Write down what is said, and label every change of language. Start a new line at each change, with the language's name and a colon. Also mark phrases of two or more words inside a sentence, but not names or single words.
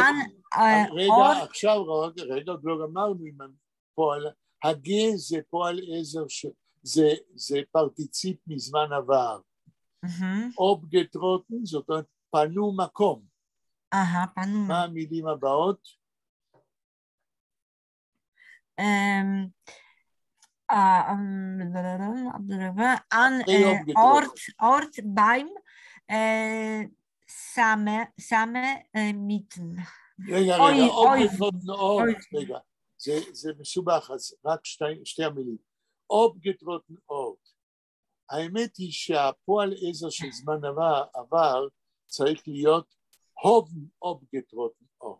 Hebrew: רגע, עכשיו, רגע, עוד לא גמרנו עם הפועל. הגה זה פועל עזר, זה פרטיציפ מזמן עבר. אופגטרוטן, זאת אומרת, פנו מקום. פנו. מה המילים הבאות? Ort beim same mitten. רגע, רגע, זה מסובך, אז רק שתי המילים.
Yiddish: אופגטרוטן אורט.
Hebrew: האמת היא שהפועל עזר של זמן עבר צריך להיות
Yiddish: הובן אופגטרוטן אורט.